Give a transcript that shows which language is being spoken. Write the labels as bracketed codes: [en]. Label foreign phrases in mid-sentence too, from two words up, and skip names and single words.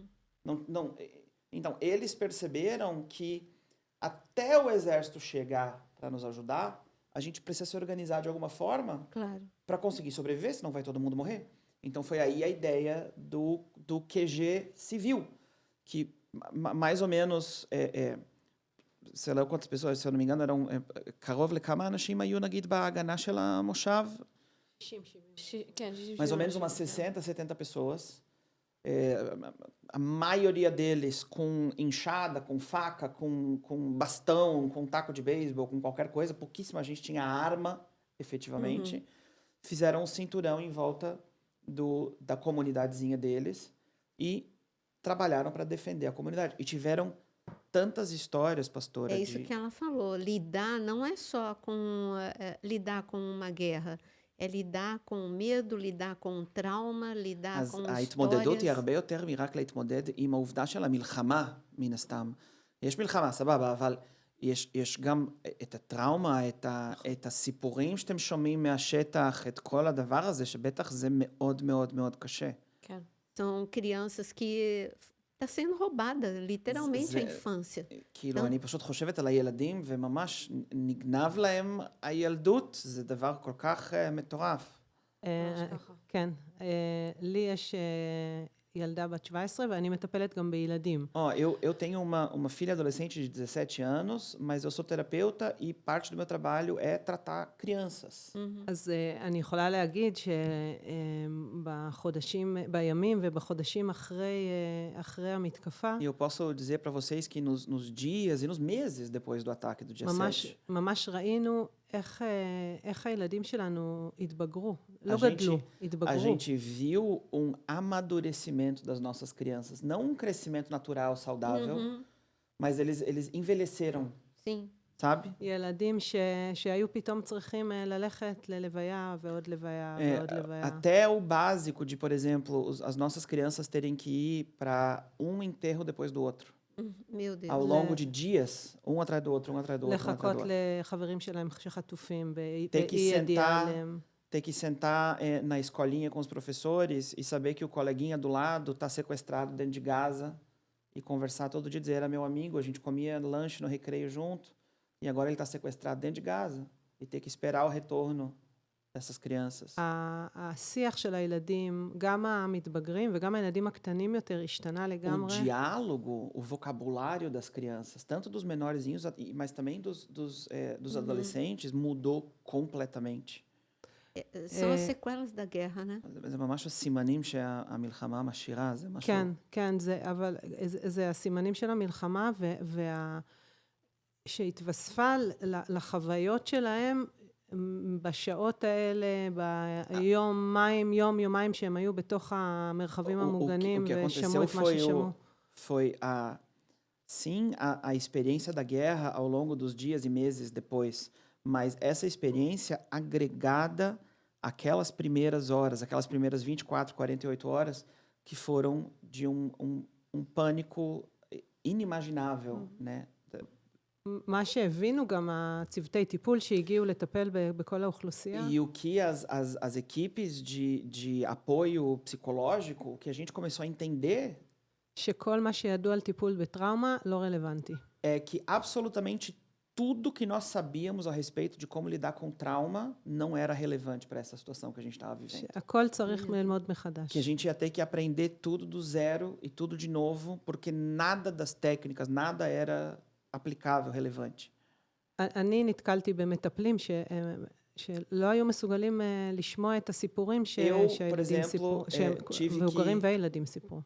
[pt] Então, eles perceberam que até o exército chegar para nos ajudar, a gente precisa se organizar de alguma forma Claro. para conseguir sobreviver, senão vai todo mundo morrer. Então, foi aí a ideia do QG civil, que mais ou menos, sei lá quantas pessoas, se eu não me engano, eram [he] קרוב לכמה אנשים היו נגיד בהגנה של המושב? [pt] 60, 70. [he] כן, 60. [pt] Mais ou menos umas 60, 70 pessoas. A maioria deles com enxada, com faca, com bastão, com taco de beisebol, com qualquer coisa. Pouquíssima gente tinha arma, efetivamente. Fizeram um cinturão em volta da comunidadezinha deles e trabalharam para defender a comunidade. E tiveram tantas histórias, pastora. É isso que ela falou. Lidar não é só com lidar com uma guerra. É lidar com o medo, lidar com o trauma, lidar [he] אז [pt] com [he] ההתמודדות היא [pt] histórias. [he] הרבה יותר מרק להתמודד עם העובדה של המלחמה, מן הסתם. יש מלחמה, סבבה, אבל יש גם את הטראומה, את הסיפורים שאתם שומעים מהשטח, את כל הדבר הזה, שבטח זה מאוד מאוד מאוד קשה. כן. [pt] São crianças que está sendo roubada, literalmente, a infância. [he] כאילו, אני פשוט חושבת על הילדים, וממש נגנב להם הילדות, זה דבר כל כך מטורף. ממש ככה. כן. לי יש ילדה בת 17 ואני מטפלת גם בילדים. [pt] Eu tenho uma filha adolescente de 17 anos, mas eu sou terapeuta e parte do meu trabalho é tratar crianças. [he] אז אני יכולה להגיד בימים ובחודשים אחרי המתקפה, [pt] E eu posso dizer para vocês que nos dias e nos meses depois do ataque do dia 7, [he] ממש ראינו איך הילדים שלנו התבגרו. לא [pt] gente- [he] גדלו, [pt] a [he] התבגרו. [pt] gente viu um amadurecimento das nossas crianças. Não um crescimento natural, saudável, mas eles envelheceram. Sim. sabe? [he] ילדים שהיו פתאום צריכים ללכת ללוויה ועוד לוויה ועוד לוויה. [pt] Até o básico de, por exemplo, as nossas crianças terem que ir para um enterro depois do outro. Meu Deus. Ao longo de dias, um atrás do outro, um atrás do outro, um atrás [he] לחכות [pt] do outro. [he] לחברים שלהם שחטופים [pt] Ter que [he] באי ידיעה [pt] sentar, [he] עליהם. [pt] ter que sentar na escolinha com os professores e saber que o coleguinha do lado está sequestrado dentro de Gaza e conversar todo dia, dizer, era meu amigo, a gente comia lanche no recreio junto e agora ele está sequestrado dentro de Gaza e ter que esperar o retorno dessas crianças. [he] השיח של הילדים, גם המתבגרים וגם הילדים הקטנים יותר, השתנה [pt] O [he] לגמרי. [pt] diálogo, o vocabulário das crianças, tanto dos menorzinhos, mas também dos adolescentes, mudou completamente. São as sequelas da guerra, né? [he] זה ממש הסימנים שהמלחמה משאירה, זה משהו... כן, כן, אבל זה הסימנים של המלחמה, שהתווספה לחוויות שלהם בשעות האלה, יומיים שהם היו בתוך המרחבים המוגנים ושמעו את מה ששמעו. [pt] Foi sim, a experiência da guerra ao longo dos dias e meses depois, mas essa experiência agregada àquelas primeiras horas, aquelas primeiras 24, 48 horas, que foram de um pânico inimaginável, né? [he] מה שהבינו גם הצוותי טיפול שהגיעו לטפל בכל האוכלוסייה. [pt] E o que as equipes de apoio psicológico, que a gente começou a entender, [he] שכל מה שידוע על טיפול בטראומה לא רלוונטי. [pt] é que absolutamente tudo que nós sabíamos a respeito de como lidar com trauma não era relevante para essa situação que a gente estava vivendo. [he] הכל צריך ללמוד מחדש. [pt] Que a gente ia ter que aprender tudo do zero e tudo de novo, porque nada das técnicas, nada era aplicável, relevante. [he] אני נתקלתי במטפלים שלא היו מסוגלים לשמוע את הסיפורים שהילדים סיפרו, מבוגרים וילדים סיפרו.